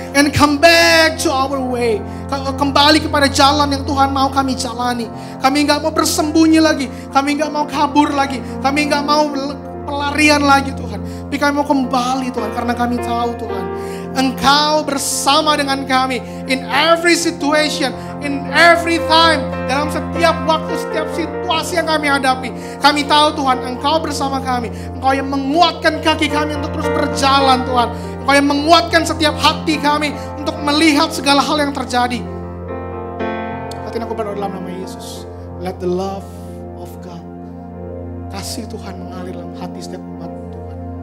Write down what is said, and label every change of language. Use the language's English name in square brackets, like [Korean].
[English] And come back to our way. [Indonesian] Kembali kepada jalan yang Tuhan mau kami jalani. Kami gak mau bersembunyi lagi. Kami gak mau kabur lagi. Kami gak mau pelarian lagi Tuhan. Tapi kami mau kembali Tuhan. Karena kami tahu Tuhan, Engkau bersama dengan kami. [English] In every situation, in every time. [Indonesian] Dalam setiap waktu, setiap situasi yang kami hadapi. Kami tahu Tuhan, Engkau bersama kami. Engkau yang menguatkan kaki kami untuk terus berjalan Tuhan. Engkau yang menguatkan setiap hati kami untuk melihat segala hal yang terjadi. Saat ini aku berdoa dalam nama Yesus. [English] Let the love of God, [Indonesian] kasih Tuhan mengalir dalam hati setiap umat Tuhan.